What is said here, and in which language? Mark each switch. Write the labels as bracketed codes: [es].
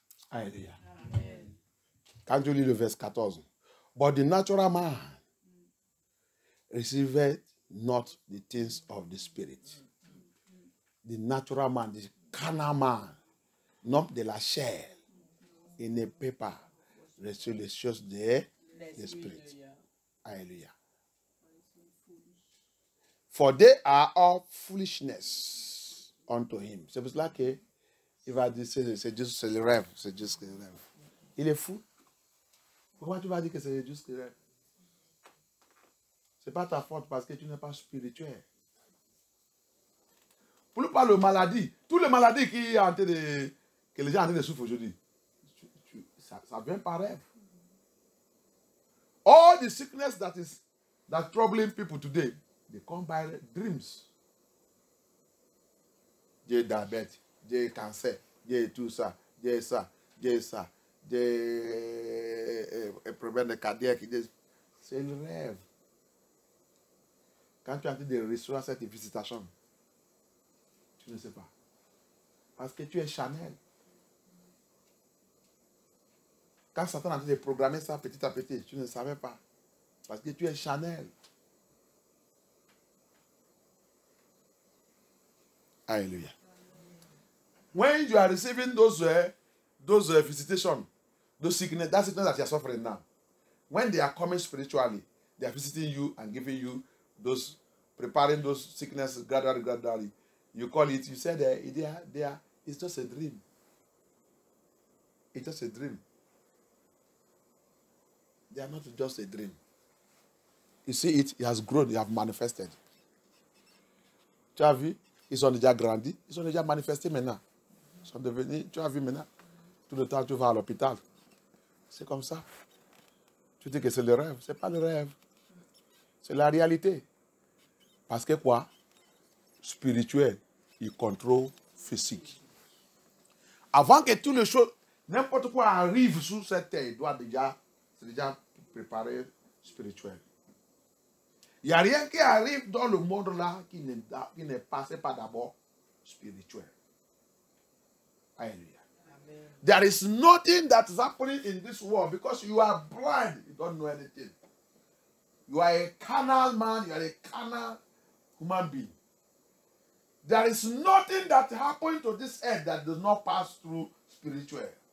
[fr] Alléluia. Quand tu lis le verset 14, [en] but the natural man receiveth not the things of the spirit. The natural man, the carnal man, [fr] non de la chair, il ne peut pas recevoir les choses de l'esprit. Alléluia. [en] For they are all foolishness unto him. [fr] C'est pour cela que il va dire c'est juste le rêve, c'est juste le rêve. Il est fou. Pourquoi tu vas dire que c'est juste le rêve? C'est pas ta faute parce que tu n'es pas spirituel. Pour ne parler de maladie, toutes les maladies qui sont en train de, que les gens sont en train de souffrir aujourd'hui, ça vient par rêve. [en] All the sickness that troubling people today, they come by dreams. [fr] J'ai diabète, j'ai cancer, j'ai tout ça, j'ai ça, j'ai ça, j'ai un problème cardiaque. C'est le rêve. Quand tu es en train de recevoir cette visitation, tu ne sais pas. Parce que tu es charnel. Quand Satan a en train de programmer ça petit à petit, tu ne savais pas. Parce que tu es charnel. [en] Hallelujah. When you are receiving those visitations, those sickness, that sickness that you are suffering now, when they are coming spiritually, they are visiting you and giving you those, preparing those sickness gradually. You call it, you said it's just a dream. It's just a dream. They are not just a dream. You see it has grown, it has manifested. [fr] Tu as vu? Ils sont déjà grandis, ils sont déjà manifestés maintenant. Ils sont devenus, tu as vu maintenant, tout le temps tu vas à l'hôpital. C'est comme ça. Tu dis que c'est le rêve. Ce n'est pas le rêve. C'est la réalité. Parce que quoi? Spirituel, il contrôle physique. Avant que toutes les choses, n'importe quoi arrive sur cette terre, il doit c'est déjà préparé spirituel. Il n'y a rien qui arrive dans le monde là qui n'est passé pas d'abord spirituel. [en] Hallelujah. Amen. There is nothing that is happening in this world because you are blind. You don't know anything. You are a carnal man. You are a carnal human being. There is nothing that happens to this earth that does not pass through spiritual.